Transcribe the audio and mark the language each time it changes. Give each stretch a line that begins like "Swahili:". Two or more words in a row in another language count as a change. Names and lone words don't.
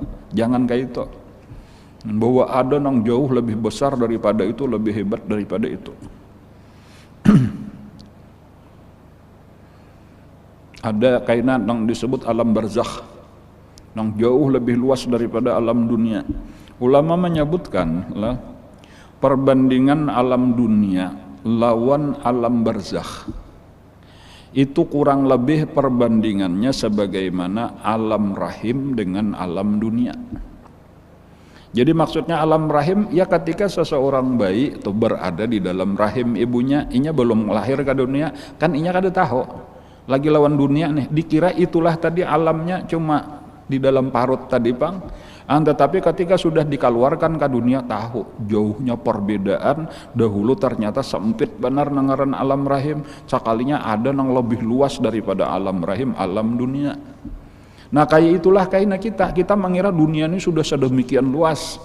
Indonesian: Jangan kayak itu. Bahwa ada nang jauh lebih besar daripada itu, lebih hebat daripada itu. Ada kainan nang disebut alam barzakh, nang jauh lebih luas daripada alam dunia. Ulama menyebutkan perbandingan alam dunia lawan alam barzakh itu kurang lebih perbandingannya sebagaimana alam rahim dengan alam dunia. Jadi maksudnya alam rahim ya ketika seseorang bayi itu berada di dalam rahim ibunya,
Banjar: inya belum lahir ke dunia, kan inya kada tahu lagi lawan dunia nih, dikira itulah tadi alamnya cuma di dalam parut tadi pang.
Indonesian: Tetapi ketika sudah dikeluarkan ke dunia, tahu jauhnya perbedaan.
Banjar: Dahulu ternyata sempit benar nangaran alam rahim, sekalinya ada yang lebih luas daripada alam rahim, alam dunia.
Indonesian: Nah kayak itulah kayaknya kita mengira dunia ini sudah sedemikian luas.